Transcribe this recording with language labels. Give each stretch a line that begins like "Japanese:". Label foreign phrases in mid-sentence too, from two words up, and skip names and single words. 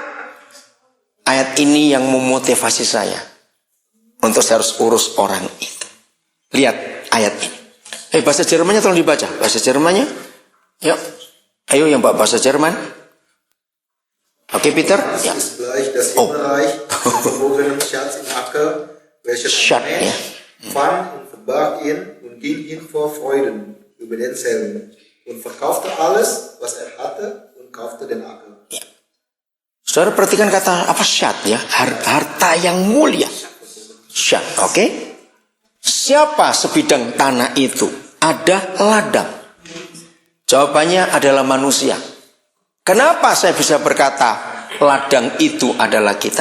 Indonesian: Ayat ini yang memotivasi saya untuk saya harus urus orang itu. Lihat ayat ini. Bahasa Jermannya tolong dibaca. Bahasa Jermannya. Yuk. Ayo yang bahasa Jerman. Oke, Peter. Ya. Oh.
German: Schat ya. Fand und verbarg ihn und ging hin vor Freuden über denselben und verkaufte alles, was hatte und kaufte den Acker.
Indonesian: Saudara perhatikan kata apa syat ya, harta yang mulia. Syat, oke? Siapa sebidang tanah itu? Ada ladang. Jawabannya adalah manusia. Kenapa saya bisa berkata ladang itu adalah kita?